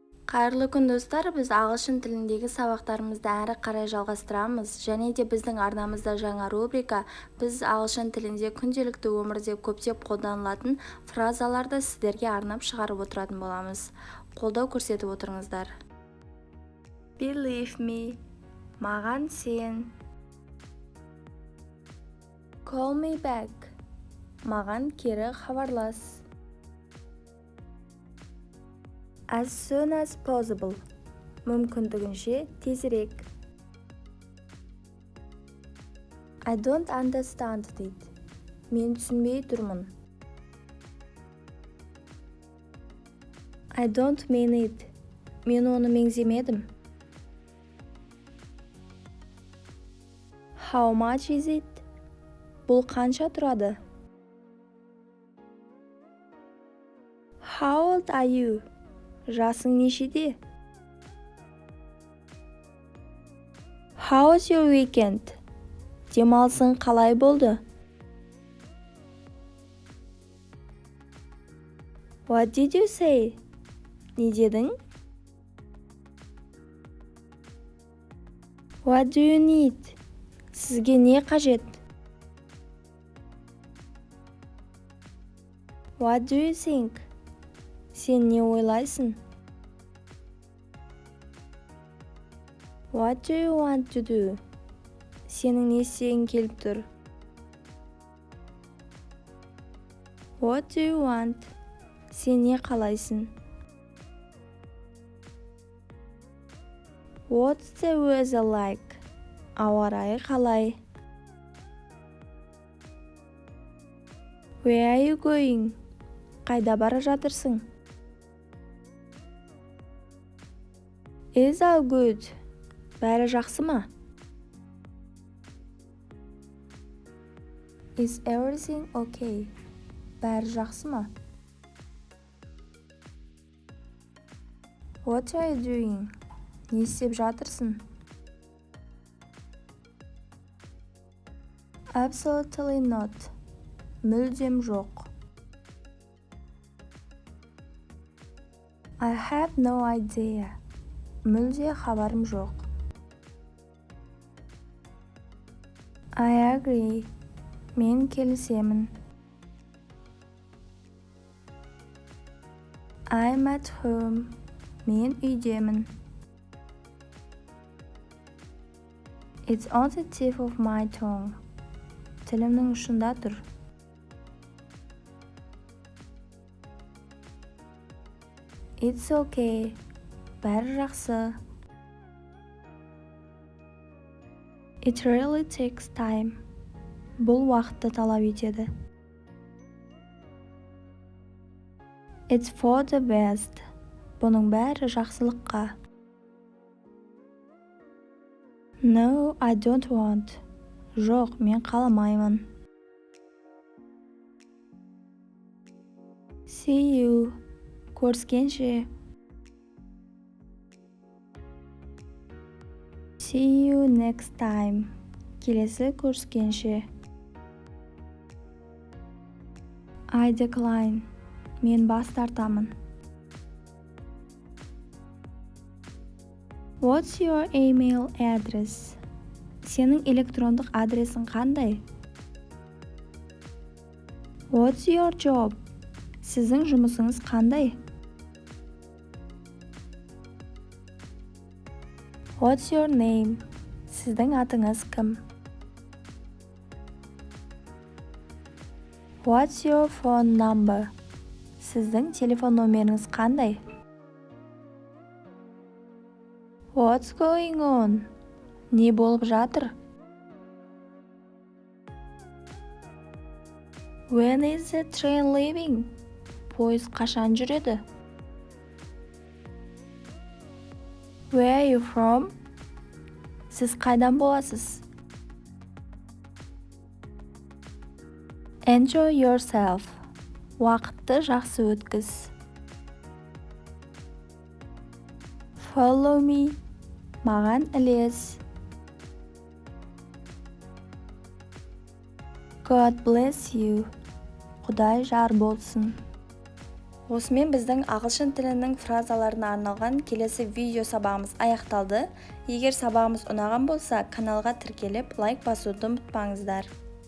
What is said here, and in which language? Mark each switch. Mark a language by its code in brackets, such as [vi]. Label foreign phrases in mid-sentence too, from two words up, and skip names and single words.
[kk] Қайырлы күн достар, біз ағылшын тіліндегі сабақтарымызды әрі қарай жалғастырамыз. Және де біздің арнамызда жаңа рубрика, біз ағылшын тілінде күнделікті өмірде көптеп қолданылатын фразаларды сіздерге арнап шығарып отыратын боламыз. Қолдау көрсетіп отырыңыздар. [en] Believe me, [kk] маған сен. [en] Call me back, [kk] маған кері хабарлас. [en] As soon as possible, [kk] мүмкіндігінше тезірек. [en] I don't understand it, [kk] мен түсінбей тұрмын. [en] I don't mean it, [kk] мен оны меңземедім. [en] How much is it? [kk] Бұл қанша тұрады? [en] How old are you? [kk] Жасың нешеде? [en] How was your weekend? [kk] Демалысың қалай болды? [en] What did you say? [kk] Не дедің? [en] What do you need? [kk] Сізге не қажет? [en] What do you think? [kk] Сен не ойлайсың? [en] What do you want to do? [kk] Сенің не істегің келіп тұр? [en] What do you want? [kk] Сен не қалайсың? [en] What's the weather like? [kk] Ауа райы қалай? [en] Where are you going? [kk] Қайда бара жатырсың? [en] Is all good? [kk] Бәрі жақсы ма? [en] Is everything okay? [kk] Бәрі жақсы ма? [en] What are you doing? [kk] Не істеп жатырсың? [en] Absolutely not. [kk] Мүлдем жоқ. [en] I have no idea. [kk] Мүлде хабарым жоқ. [en] I agree. [kk] Мен келісемін. [en] I'm at home. [kk] Мен үйдемін. [en] It's on the tip of my tongue. [kk] Тілімнің ұшында тұр. [en] It's okay. [kk] Бәрі жақсы. [en] It really takes time. [kk] Бұл уақытты талап етеді. [en] It's for the best. [kk] Бұның бәрі жақсылыққа. [en] No, I don't want. [kk] Жоқ, мен қаламаймын. [en] See you. Көріскенше. See you next time. [kk] Келесі көріскенше. [en] I decline. [kk] Мен бас тартамын. [en] What's your email address? [kk] Сенің электрондық адресің қандай? [en] What's your job? [kk] Сіздің жұмысыңыз қандай? [en] What's your name? [kk] Сіздің атыңыз кім? [en] What's your phone number? [kk] Сіздің телефон номеріңіз қандай? [en] What's going on? [kk] Не болып жатыр? [en] When is the train leaving? [kk] Пойыз қашан жүреді? [en] Where are you from? [kk] Сіз қайдан боласыз? [en] Enjoy yourself. [kk] Уақытты жақсы өткіз. [en] Follow me. [kk] Маған ілес. [en] God bless you. [kk] Құдай жар болсын. Осымен біздің ағылшын тілінің фразаларына арналған келесі видео сабағымыз аяқталды. Егер сабағымыз ұнаған болса, каналға тіркеліп лайк басуды ұмытпаңыздар.